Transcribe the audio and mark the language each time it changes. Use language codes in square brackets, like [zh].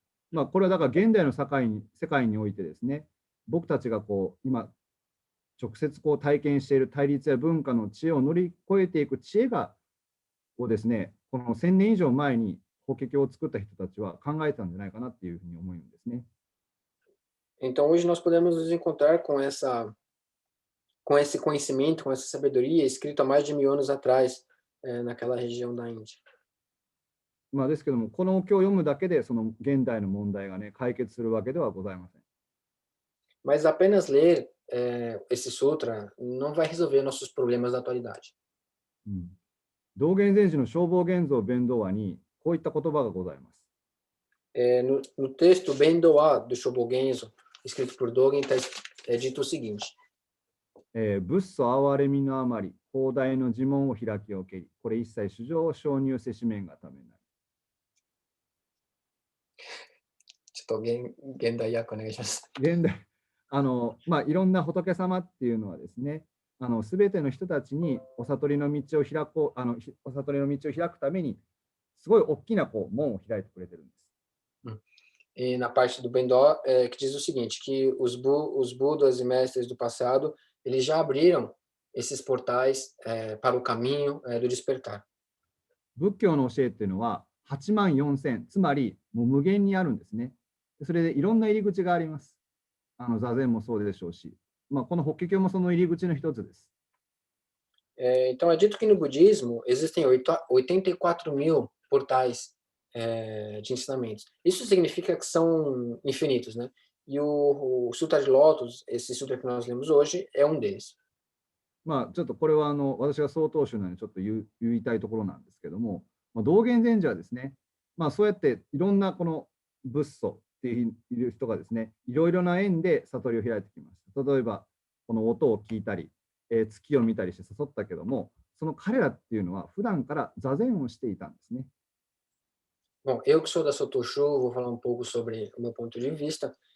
[ja] まあこれはだから現代の世界においてですね、僕たちがこう今直接こう体験している対立や文化の知恵を乗り越えていく知恵をですね、この1000年以上前に法華経を作った人たちは考えたんじゃないかなっていうふうに思うんですね。 [pt] Então hoje nós podemos nos encontrar com esse conhecimento, com essa sabedoria escrito há mais de 1000 anos atrás, naquela região da Índia. [ja] まあですけども、このお経を読むだけでその現代の問題がね解決するわけではございません。 [pt] Mas apenas ler esse sutra não vai resolver nossos problemas da atualidade. [ja] 道元禅師の消防現像弁道話にこういった言葉がございます。 [pt] No texto Bendoá do Shobogenzo, escrito por Dogen, é dito o seguinte: [ja] 仏祖哀れみのあまり、広大の呪文を開きおけり、これ一切主情を承入せしめんがためなり。ちょっと現代訳お願いします。現代、いろんな仏様っていうのはですね、すべての人たちにお悟りの道を開こう、お悟りの道を開くために、すごい大きな門を開いてくれてるんです。 [pt] E na parte do Bendó, que diz o seguinte, que os Budas e mestres do passado, eles já abriram esses portais para o caminho do despertar. [ja] 仏教の教えっていうのは8万4000、つまりもう無限にあるんですね。それでいろんな入り口があります。座禅もそうでしょうし、この法華経もその入り口の一つです。 [pt] Então, é dito que no budismo existem 84 mil portais de ensinamentos. Isso significa que são infinitos, né? E o Sutra de Lotus, esse sutra que nós lemos hoje, é um deles. [ja] ちょっとこれは私が曹洞宗なのでちょっと言いたいところなんですけども、道元禅師はですね、そうやっていろんなこの仏祖っていう人がですね、いろいろな縁で悟りを開いてきました。例えば、この音を聞いたり、月を見たりして誘ったけども、その彼らっていうのは普段から座禅をしていたんですね。 [pt] Bom, eu que sou da Sotoshu, vou falar um pouco sobre o meu ponto de vista.